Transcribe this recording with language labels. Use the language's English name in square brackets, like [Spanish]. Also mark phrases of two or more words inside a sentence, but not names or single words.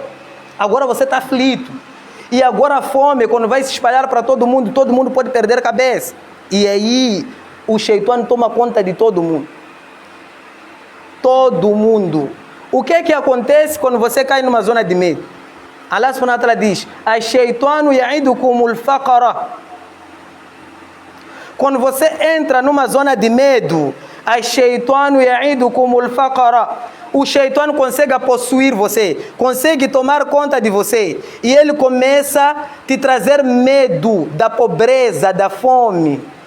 [Portuguese] Agora você está aflito. E agora a fome, quando vai se espalhar para todo mundo pode perder a cabeça. E aí o Shaitan toma conta de todo mundo. Todo mundo. O que é que acontece quando você cai numa zona de medo? [Arabic] الله سبحانه وتعالى diz: "الشيطان يعدكم الفقر." [Portuguese] Quando você entra numa zona de medo, [Arabic] الشيطان يعدكم الفقر. [Portuguese] O Shaitan consegue possuir você, consegue tomar conta de você. E ele começa a te trazer medo da pobreza, da fome.